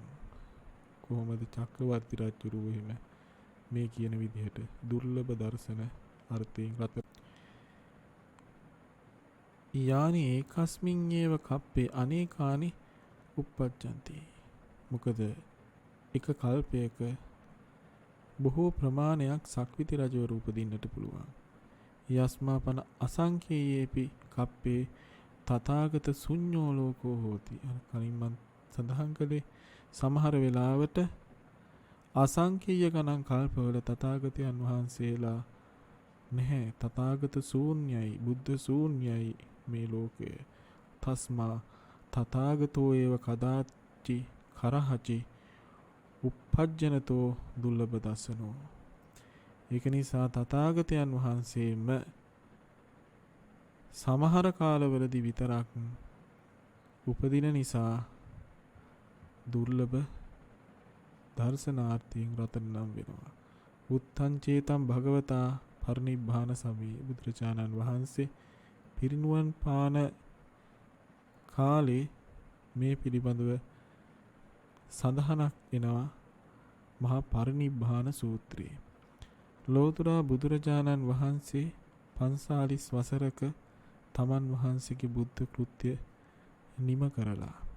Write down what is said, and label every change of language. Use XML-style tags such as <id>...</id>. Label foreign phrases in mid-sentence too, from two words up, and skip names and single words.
<si>කොහොමද චක්‍රවර්ති රජුරු එහෙම මේ කියන විදිහට දුර්ලභ දර්ශන අර්ථයෙන් රතන.</si> <pi>යානි ඒකස්මින් ඒව කප්පේ අනේකානි උප්පජ්ජන්ති.</pi> <si>මොකද එක කල්පයක බොහෝ ප්‍රමාණයක් සක්විති රජවරු උපදින්නට පුළුවන්.</si> <pi>යස්මා පන අසංඛේයේපි කප්පේ තථාගත ශුඤ්ඤෝ ලෝකෝ හෝති.</pi> <si>කලින් මම සඳහන් කළේ සමහර වෙලාවට අසංඛේය ගණන් කල්පවල තථාගතයන් වහන්සේලා නැහැ. තථාගත ශූන්‍යයි, බුද්ධ ශූන්‍යයි මේ ලෝකය.</si> <pi>තස්මා තථාගතෝ ඒව කදාචි කරහචි උප්පජ්ජනතෝ දුර්ලභ දසනෝ.</pi> <si>ඒක නිසා තථාගතයන් වහන්සේම සමහර කාලවලදී විතරක් උපදින නිසා දුර්ලභ දර්ශනාර්ථයෙන් රතන නම් වෙනවා.</si> <pi>උත්තං චේතං භගවතා පරිනිබ්බාන සමයේ</pi> <si>බුදුරජාණන් වහන්සේ පිරිනුවන් පාන කාලේ මේ පිළිබඳව සඳහනක් එනවා මහා පරිනිබ්බාන සූත්‍රයේ. ලෝතර බුදුරජාණන් වහන්සේ 45 වසරක තමන් වහන්සේගේ බුද්ධ කෘත්‍ය නිම කරලා</si>